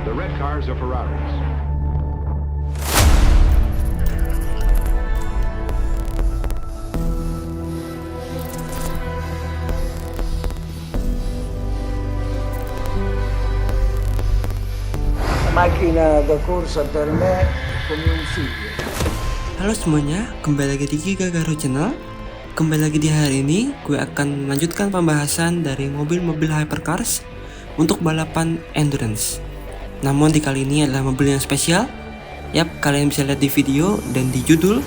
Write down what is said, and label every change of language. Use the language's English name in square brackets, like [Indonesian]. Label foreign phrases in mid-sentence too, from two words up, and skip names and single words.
[English] like cars or Ferraris? [Italian] La macchina da corsa per me è come un figlio. [Indonesian] Halo semuanya, kembali lagi di Giga Garo Channel. Kembali lagi di hari ini, gue akan melanjutkan pembahasan dari mobil-mobil hypercars untuk balapan endurance. Namun di kali ini adalah mobil yang spesial. Yap, kalian bisa lihat di video dan di judul.